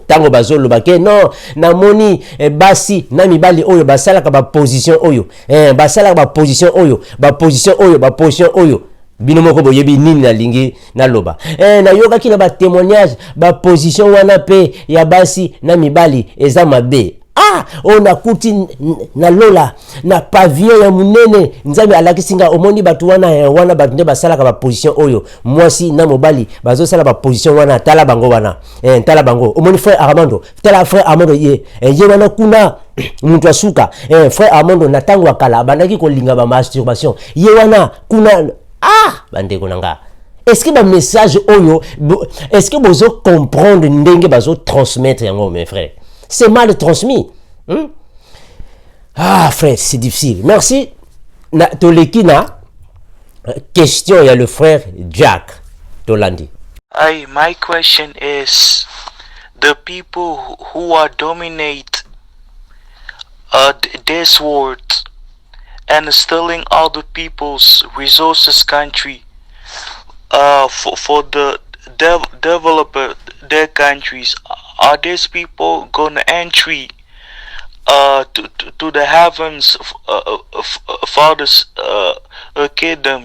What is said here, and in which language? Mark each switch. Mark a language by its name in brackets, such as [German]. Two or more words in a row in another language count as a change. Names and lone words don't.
[Lingala] Tango bazo lobake non na moni basi na mibali oyo basala ka ba position oyo. Basala ka ba position oyo, ba position oyo, ba position oyo. Bino moko boyebi nini na lingi na loba. Na yoka ki na ba témoignage ba position wana pe ya basi na mibali eza mabe. Ah, on a kuti na lola na pavillon ya munene Nzambe alakisinga omoni batu wana batu nde basala ka ba position oyo mwasi na mobali bazo sala ba position wana tala bango wana tala bango omoni frère Armando tala frère Armando ye wana kuna muntu asuka frère Armando na tango akala bandaki ko linga ba masturbation ye wana kuna bande konanga. [French] Est-ce que le message oyo est-ce que vous comprendre [Lingala] ndenge bazo [French] transmettre yango mes frères? C'est mal transmis. Ah, frère, c'est difficile. Merci. Tolekina, question, il y a le frère Jack Tolandi. [English] Hi, my question is, the people who are dominate this world and stealing all the people's resources country for the developer their countries, are these people gonna entry to the heavens Father's kingdom?